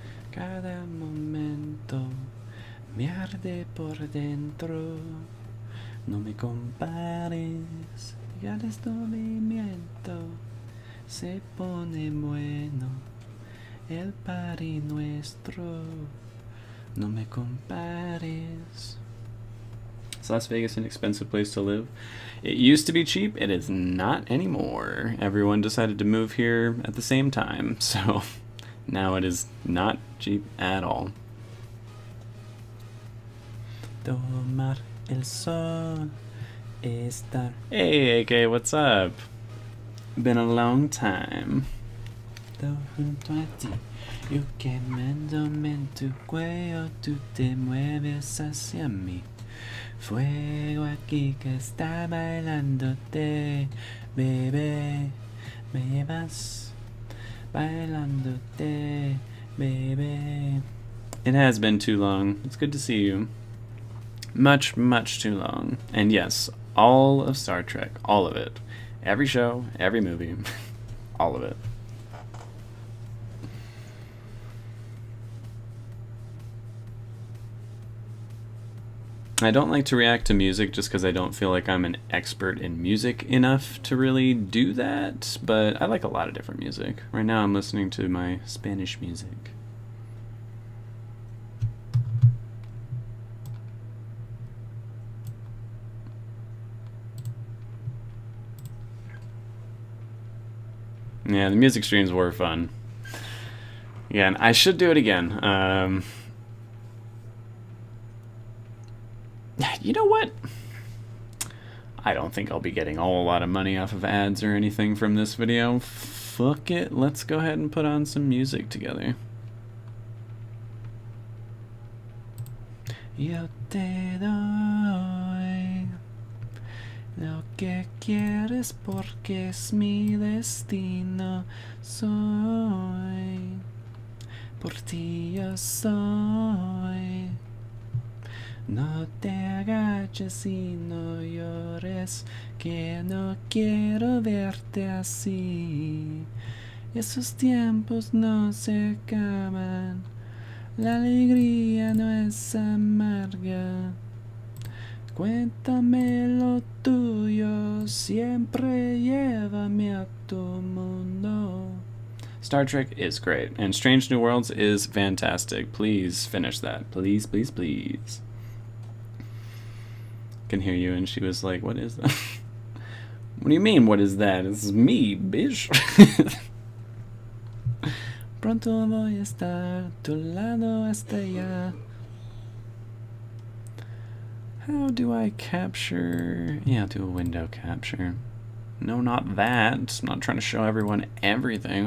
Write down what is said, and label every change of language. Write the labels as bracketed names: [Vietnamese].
[Spanish] Cada momento me arde por dentro. No me compares. Ya este movimiento se pone bueno, el party nuestro, no me compares. [English] Is Las Vegas an expensive place to live? It used to be cheap, it is not anymore. Everyone decided to move here at the same time, so now it is not cheap at all. [Spanish] Tomar el sol. Estar. [English] Hey, AK, what's up? Been a long time. [Spanish] Junto a ti, yo quemándome en tu cuello, tú te mueves hacia mí. Fuego aquí que está bailándote, bebé, me llevas bailándote, bebé. [English] It has been too long. It's good to see you. Much, much too long. And yes, all of Star Trek, all of it. Every show, every movie, all of it. I don't like to react to music just because I don't feel like I'm an expert in music enough to really do that, but I like a lot of different music. Right now I'm listening to my Spanish music. Yeah, the music streams were fun. Again, I should do it again. You know what? I don't think I'll be getting a whole lot of money off of ads or anything from this video. Fuck it, let's go ahead and put on some music together. [Spanish] Yo te doy lo que quieres porque es mi destino. Soy por ti yo soy. No te agaches y no llores, que no quiero verte así. Esos tiempos no se acaban, la alegría no es amarga. Cuéntame lo tuyo, siempre llévame a tu mundo. [English] Star Trek is great, and Strange New Worlds is fantastic. Please finish that. Please, please, please. Can hear you, and she was like, what is that? What do you mean, what is that? This is me, bitch. [Spanish] Pronto voy a estar a tu lado hasta ya. [English] How do I capture? Yeah, I'll do a window capture. No, not that. I'm not trying to show everyone everything.